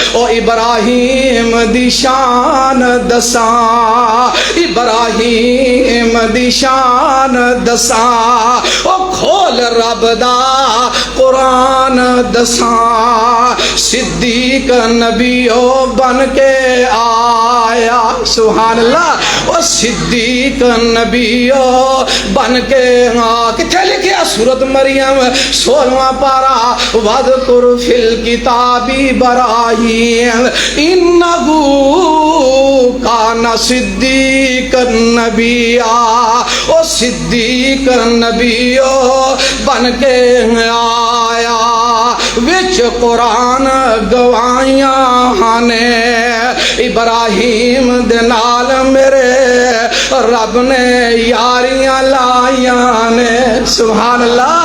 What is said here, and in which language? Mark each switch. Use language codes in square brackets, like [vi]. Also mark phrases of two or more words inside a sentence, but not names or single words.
[pa] او ابراہیم دی شان دسا، ابراہیم دی شان دسا، او کھول رب دا قرآن دسا. صدیق نبیو بن کے آیا, [ar] سبحان الله. [pa] او صدیق نبیو بن کے کتھے لکھیا سورۃ مریم 16واں پارہ, [ar] واذكر في الكتاب إبراهيم إنه كان صديقا نبيا. [pa] او صدیق نبیو بن کے آیا، وچ قرآن گواہیاں نیں ابراہیم دے نال میرے رب نے یاریاں لائیاں نیں, [ar] سبحان الله.